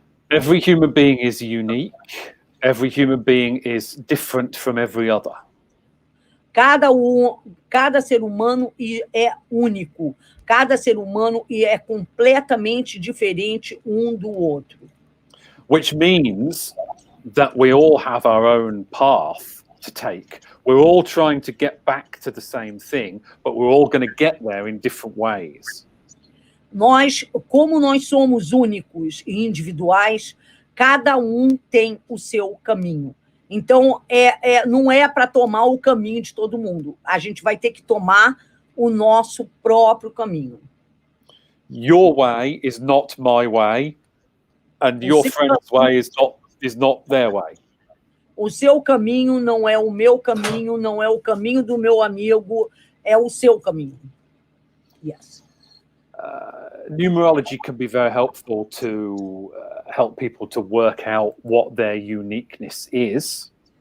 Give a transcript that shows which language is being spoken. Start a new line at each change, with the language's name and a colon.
English: Every human being is unique. Every human being is different from every other.
Portuguese: Cada ser humano é único. Cada ser humano é completamente diferente um do outro.
English: Which means that we all have our own path to take. We're all trying to get back to the same thing, but we're all going to get there in different ways.
Portuguese: Como nós somos únicos e individuais, cada tem o seu caminho. Então, não é para tomar o caminho de todo mundo. A gente vai ter que tomar o nosso próprio caminho.
English: Your way is not my way, and your friend's way is not their way.
Portuguese: O seu caminho não é o meu caminho, não é o caminho do meu amigo, é o seu caminho.
English: Yes. Numerology can be very helpful to help people to work out what their uniqueness is.